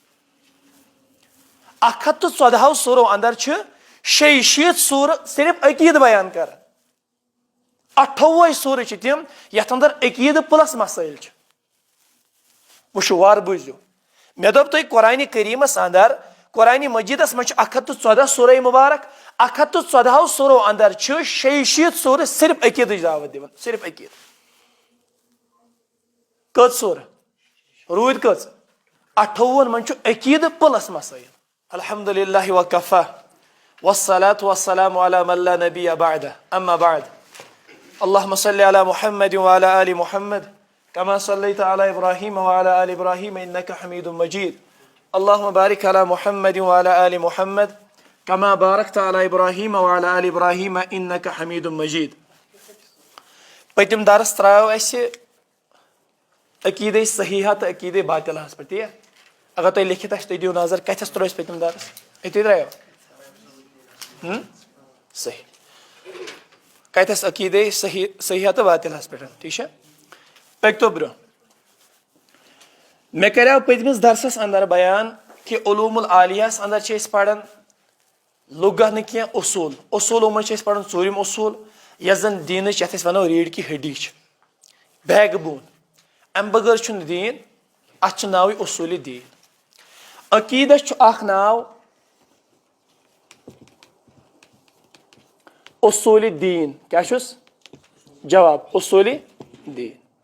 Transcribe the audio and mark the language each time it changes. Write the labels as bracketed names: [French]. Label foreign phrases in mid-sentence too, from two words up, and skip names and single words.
[Kashmiri] 114 سورو اندر چھِ 66 سورٕ صرف عقیٖدٕ بیان کران 28 سورٕ چھِ تِم یتھ اندر عقیٖدٕ پلس مسٲیل چھِ وٕچھِو وارٕ بوٗزِو مےٚ دوٚپ تۄہہِ قرآنِ کریٖمس اندر قرآنِ مجیٖدس منٛز چھِ 114 سورے مُبارک 114 سورو اندر چھِ 66 سورٕ صرف عقیٖدٕچ دعوت دِوان صرف عقیٖدٕ کٔژ سورٕ روٗدۍ کٔژ 28 منٛز چھُ عقیٖدٕ پلس مسٲیل [Arabic] الحمدُللہ وکفا والصلاة والسلام علی من لا نبی بعدہ اما بعد اللہم صلی علی محمد وعلی آل محمد کما صلیت علی ابراہیم وعلی آل ابراہیم انک حمید مجید اللہم بارک علی محمد وعلی آل محمد کما بارکت علی ابراہیم وعلی آل ابراہیم انک حمید مجید [Kashmiri] پٔتِم درس ترٛاو اَسہِ عقیٖدے صحیحہ تہٕ عقیٖدے باطلہس پٮ۪ٹھ تی اگر تۄہہِ لیکھِتھ آسہِ تُہۍ دِیِو نظر کتھس ترٛوو اَسہِ پٔتِم درس أتی ترٛایو صحیح کتھس عقیٖدے صحیحہ تہٕ باطلہس پٮ۪ٹھ ٹھیٖک چھا پٔکۍتو برٛونٛہہ مےٚ کریو پٔتمِس درسس اندر بیان کہِ علوٗم العالیہس اندر چھِ أسۍ پران لُغہ نہٕ کینٛہہ اصوٗلو منٛز چھِ أسۍ پران ژوٗرِم اصوٗل یۄس زن دیٖنٕچ یتھ أسۍ ونو [Urdu] ریٖڑھ کی ہڈی [Kashmiri] چھِ [English] back bone [Kashmiri] امہِ بغٲر چھُنہٕ دیٖن اتھ چھُ ناوٕے اصوٗلِ دیٖن عقیٖدس چھُ اکھ ناو اصوٗلِ دیٖن کیاہ چھُس جواب اصوٗلِ دیٖن